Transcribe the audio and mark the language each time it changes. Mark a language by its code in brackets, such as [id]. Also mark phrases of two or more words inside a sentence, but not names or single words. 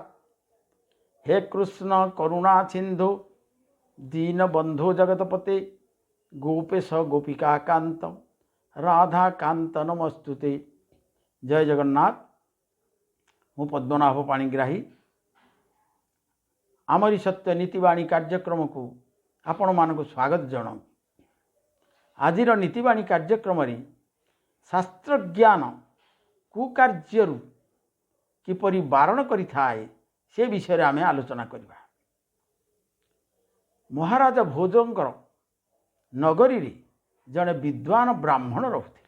[sa] हे कृष्ण करुणा सिंधु दीनबंधु जगतपते गोपेश गोपिका कांत राधा कांत नमस्तुते। [or] ଜୟ ଜଗନ୍ନାଥ। ମୁଁ ପଦ୍ମନାଭ ପାଣିଗ୍ରାହୀ ଆମରି ସତ୍ୟ ନୀତିବାଣୀ କାର୍ଯ୍ୟକ୍ରମ କୁ ଆପଣ ମାନଙ୍କ ସ୍ୱାଗତ ଜଣାଉଁ। ଆଜିର ନୀତିବାଣୀ କାର୍ଯ୍ୟକ୍ରମ ଶାସ୍ତ୍ର ଜ୍ଞାନ କୁକାର୍ଯ୍ୟ କିପରି ବାରଣ କରିଥାଏ ସେ ବିଷୟ ଆମେ ଆଲୋଚନା କରିବା। ମହାରାଜା ଭୋଜଙ୍କର ନଗରୀ ରେ ଜଣେ ବିଦ୍ୱାନ ବ୍ରାହ୍ମଣ ରହୁଥିଲେ।